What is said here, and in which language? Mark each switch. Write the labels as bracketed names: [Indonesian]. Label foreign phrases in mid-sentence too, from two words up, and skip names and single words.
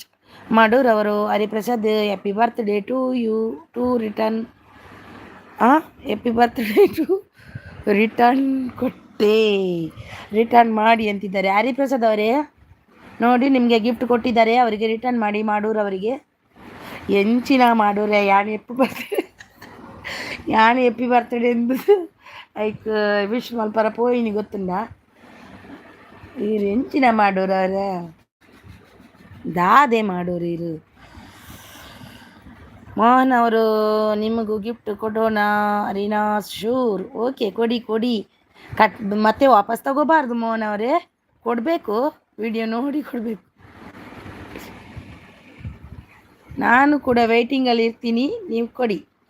[Kannada] ಮಾಡೂರ್ ಅವರು ಹರಿಪ್ರಸಾದ್ [English] happy birthday to you to return happy birthday to return [Kannada] ಕೊಟ್ಟೆ, ರಿಟರ್ನ್ ಮಾಡಿ ಅಂತಿದ್ದಾರೆ. ಹರಿಪ್ರಸಾದ್ ಅವರೇ ನೋಡಿ ನಿಮಗೆ ಗಿಫ್ಟ್ ಕೊಟ್ಟಿದ್ದಾರೆ, ಅವರಿಗೆ ರಿಟರ್ನ್ ಮಾಡಿ. [Tulu] ಮಾಡೂರ್ ಅವರಿಗೆ ಎಂಚಿನ ಮಾಡೂರೇ ಯಾನ್ [English] happy birthday [Tulu] ಎಂಬುದು ಐಕ್ ವಿಶ್ ಮಲ್ಪರ ಪೋಯಿನಿ ಗೊತ್ತುಂಡ ಇರು ಎಂಚಿನ ಮಾಡೂರು ಅವರ ದಾದೆ ಮಾಡೂರು ಇರು. [Kannada] ಮೋಹನ್ ಅವರು ನಿಮಗೂ ಗಿಫ್ಟ್ ಕೊಡೋಣ ರೀನಾ? [English] sure, okay [Kannada] ಕೊಡಿ. ಮತ್ತೆ ವಾಪಸ್ ತಗೋಬಾರ್ದು ಮೋಹನ್ ಅವರೇ, ಕೊಡಬೇಕು, ವಿಡಿಯೋ ನೋಡಿ ಕೊಡಬೇಕು. ನಾನು ಕೂಡ ವೆಯ್ಟಿಂಗಲ್ಲಿ ಇರ್ತೀನಿ, ನೀವು ಕೊಡಿ.